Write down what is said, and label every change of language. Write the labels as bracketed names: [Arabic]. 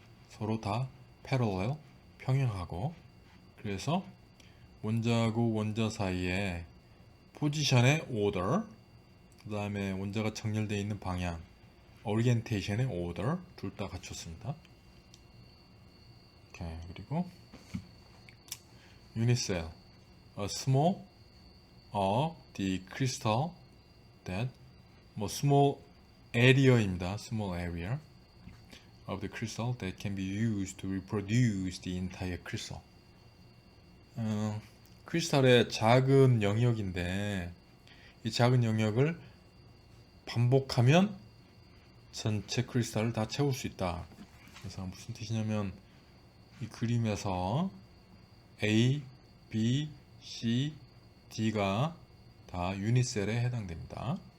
[Korean] 서로 다 parallel, 평행하고, 그래서 원자하고 원자 사이에 포지션의 order, 그 다음에 원자가 정렬되어 있는 방향, orientation의 order 둘 다 갖췄습니다. [English] 오케이, 그리고 unit cell, a small of the crystal that small area입니다. small area of the crystal that can be used to reproduce the entire crystal. [Korean] 크리스탈의 작은 영역인데 이 작은 영역을 반복하면 전체 크리스탈을 다 채울 수 있다. 그래서 무슨 뜻이냐면 이 그림에서 A, B, C, D가 다 유닛셀에 해당됩니다.